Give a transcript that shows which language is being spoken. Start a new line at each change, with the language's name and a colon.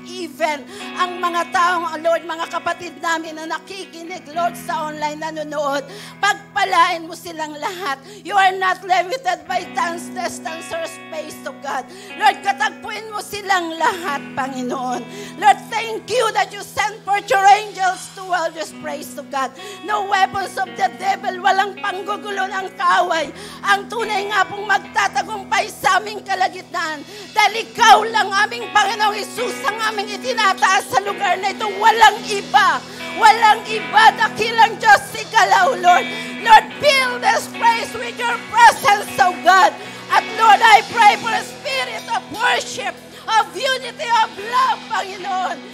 Filipino: Even ang mga taong, Lord, mga kapatid namin na nakikinig, Lord, sa online nanonood, pagpalain mo silang lahat.
English: You are not limited by time, distance, or space, O God. Lord,
Filipino: katagpuin mo silang lahat, Panginoon.
English: Lord, thank you that you sent forth your angels to all this praise, O God. No weapons of the devil,
Filipino: walang panggugulo ng kaaway. Ang tunay nga pong magtatagumpay sa aming kalagitnaan. Dahil ikaw lang aming Panginoong Isus ang aming itinataas sa lugar na ito. Walang iba. Walang iba. Dakilang Diyos, ikalaw, Lord.
English: Lord, fill this place with your presence, O God. At Lord, I pray for a spirit of worship, of unity, of love, Panginoon.